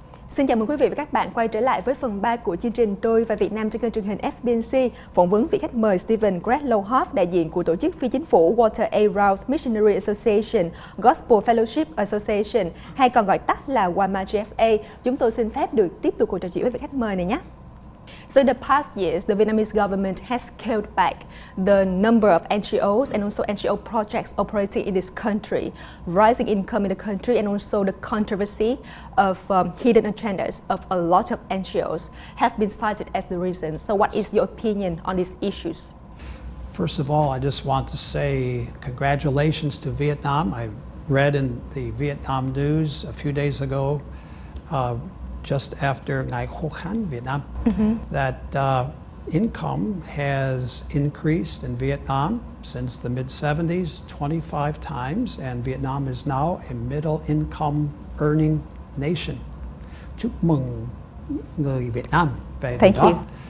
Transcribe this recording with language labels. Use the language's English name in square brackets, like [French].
[Vietnamese] Xin chào mừng quý vị và các bạn quay trở lại với phần 3 của chương trình Tôi và Việt Nam trên kênh truyền hình FBNC, phỏng vấn vị khách mời Stephen Gretlohoff, đại diện của tổ chức phi chính phủ Water Aid Route Missionary Association, Gospel Fellowship Association, hay còn gọi tắt là WAMA GFA. Chúng tôi xin phép được tiếp tục cuộc trò chuyện với vị khách mời này nhé. [English] So in the past years, the Vietnamese government has scaled back the number of NGOs and also NGO projects operating in this country, rising income in the country, and also the controversy of hidden agendas of a lot of NGOs have been cited as the reason. So what is your opinion on these issues? First of all, I just want to say congratulations to Vietnam. I read in the Vietnam news a few days ago, just after Ngày Khó khăn Việt Nam, that income has increased in Vietnam since the mid-70s 25 times, and Vietnam is now a middle income earning nation. [Vietnamese] Chúc mừng người Việt Nam về điều đó.